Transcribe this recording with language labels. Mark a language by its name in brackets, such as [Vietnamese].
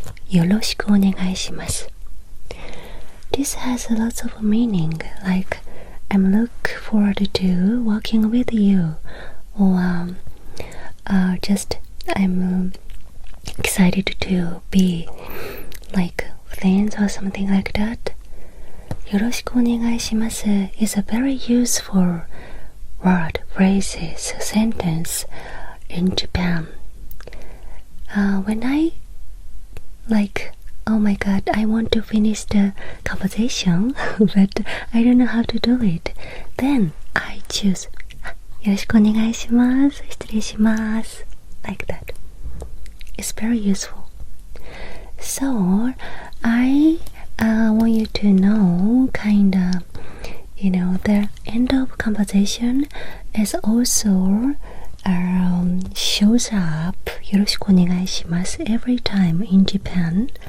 [Japanese] よろしくお願いします。 [English] This has lots of meaning, like I'm looking forward to working with you, or just I'm excited to be like friends or something like that. [Japanese] よろしくお願いします [English] is a very useful word, phrases, sentence in Japan. When I oh my god, I want to finish the conversation, but I don't know how to do it. [Japanese] Then I choose よろしくお願いします。失礼します。 [English] Like that. It's very useful. So, I want you to know kinda, the end of conversation is also shows up [Japanese] よろしくお願いします [English] every time in Japan.